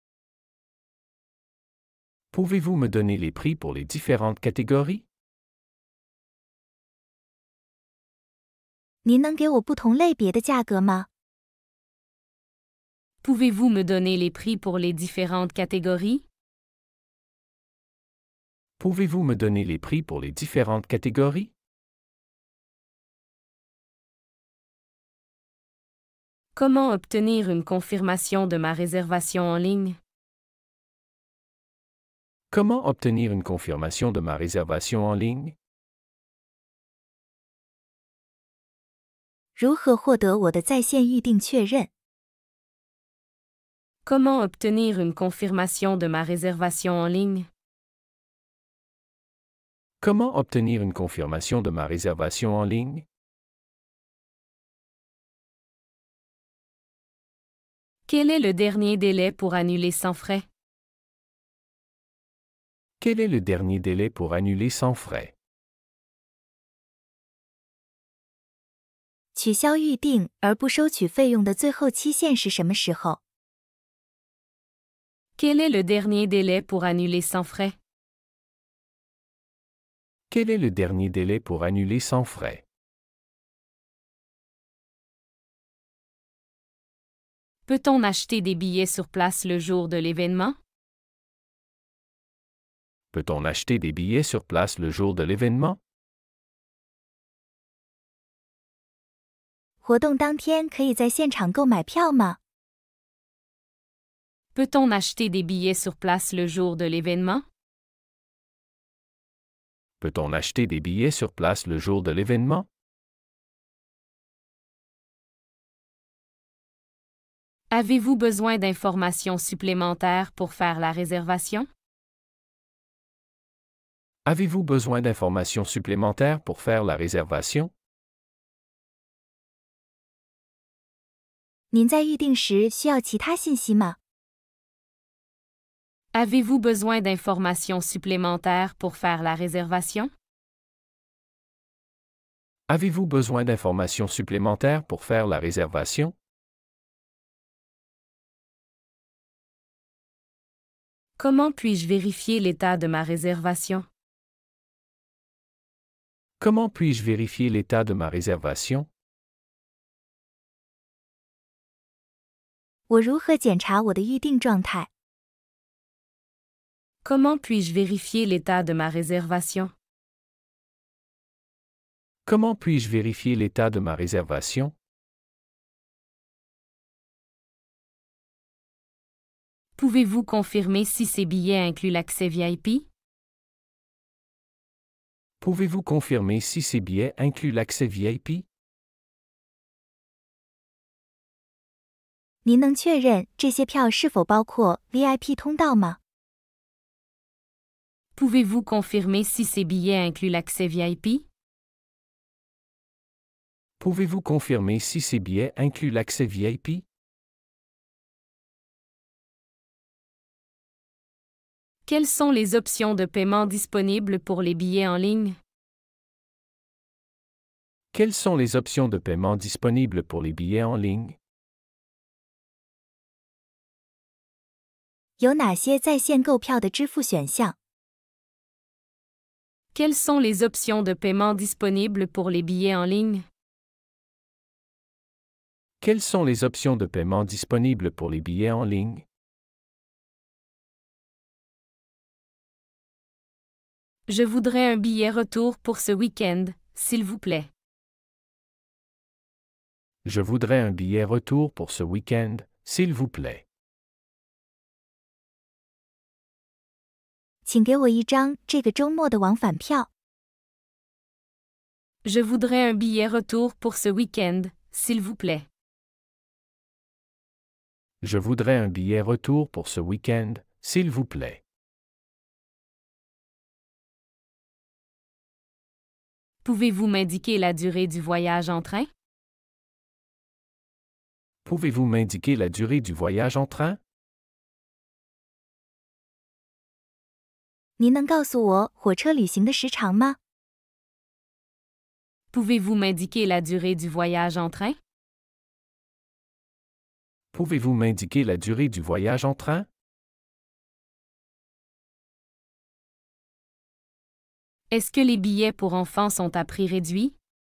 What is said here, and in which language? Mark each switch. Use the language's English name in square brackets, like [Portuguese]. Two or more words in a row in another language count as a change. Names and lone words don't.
[French] Pouvez-vous me donner les prix pour les différentes catégories? [Chinese] 您能给我不同类别的价格吗？ [French] Pouvez-vous me donner les prix pour les différentes catégories? Pouvez-vous me donner les prix pour les différentes catégories? Comment obtenir une confirmation de ma réservation en ligne? Comment obtenir une confirmation de ma réservation en ligne? [Chinese] 如何获得我的在线预订确认？ [French] Comment obtenir une confirmation de ma réservation en ligne? Comment obtenir une confirmation de ma réservation en ligne? Quel est le dernier délai pour annuler sans frais? Quel est le dernier délai pour annuler sans frais? [Chinese] 取消预订而不收取费用的最后期限是什么时候？ [French] Quel est le dernier délai pour annuler sans frais? Quel est le dernier délai pour annuler sans frais? Peut-on acheter des billets sur place le jour de l'événement? Peut-on acheter des billets sur place le jour de l'événement? [Chinese] 活动当天可以在现场购买票吗？ [French] Peut-on acheter des billets sur place le jour de l'événement? Peut-on acheter des billets sur place le jour de l'événement? Avez-vous besoin d'informations supplémentaires pour faire la réservation? Avez-vous besoin d'informations supplémentaires pour faire la réservation? [Chinese] 您在预订时需要其他信息吗？ [French] Avez-vous besoin d'informations supplémentaires pour faire la réservation? Avez-vous besoin d'informations supplémentaires pour faire la réservation? Comment puis-je vérifier l'état de ma réservation? Comment puis-je vérifier l'état de ma réservation? [Chinese] 我如何检查我的预订状态？ [French] Comment puis-je vérifier l'état de ma réservation? Comment puis-je vérifier l'état de ma réservation? Pouvez-vous confirmer si ces billets incluent l'accès VIP? Pouvez-vous confirmer si ces billets incluent l'accès VIP? [Chinese] 您能确认这些票是否包括 VIP 通道吗？ [French] Pouvez-vous confirmer si ces billets incluent l'accès VIP? Pouvez-vous confirmer si ces billets incluent l'accès VIP? Quelles sont les options de paiement disponibles pour les billets en ligne? Quelles sont les options de paiement disponibles pour les billets en ligne? [Chinese] 有哪些在线购票的支付选项？ [French] Quelles sont les options de paiement disponibles pour les billets en ligne? Quelles sont les options de paiement disponibles pour les billets en ligne? Je voudrais un billet retour pour ce week-end, s'il vous plaît. Je voudrais un billet retour pour ce week-end, s'il vous plaît. [Chinese] 请给我一张这个周末的往返票。 [French] Je voudrais un billet retour pour ce week-end, s'il vous plaît. Je voudrais un billet retour pour ce week-end, s'il vous plaît. Pouvez-vous m'indiquer la durée du voyage en train? Pouvez-vous m'indiquer la durée du voyage en train? [Chinese] 您能告诉我火车旅行的时长吗？ [French] Pouvez-vous m'indiquer la durée du voyage en train? Pouvez-vous m'indiquer la durée du voyage en train? Est-ce que les billets pour enfants sont à prix réduit?